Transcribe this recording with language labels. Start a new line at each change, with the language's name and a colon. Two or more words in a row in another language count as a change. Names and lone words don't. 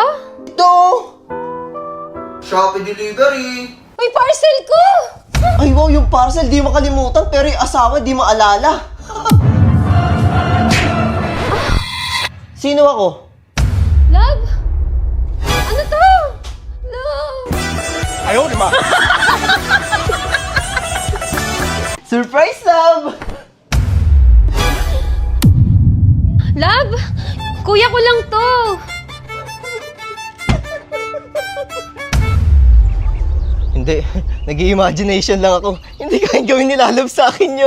Filipino: Ito! Shopee delivery! May parcel ko! Ay wow, yung parcel di makalimutan pero yung asawa di maalala. Sino ako? Love? Ano to? Love?
Chinese: 哎呦我的妈！
Filipino: Surprise, Love! Love? Kuya ko lang to! Hindi, nag-i-imagination lang ako. Hindi kayang gawin ni Lalabs sa akin yun.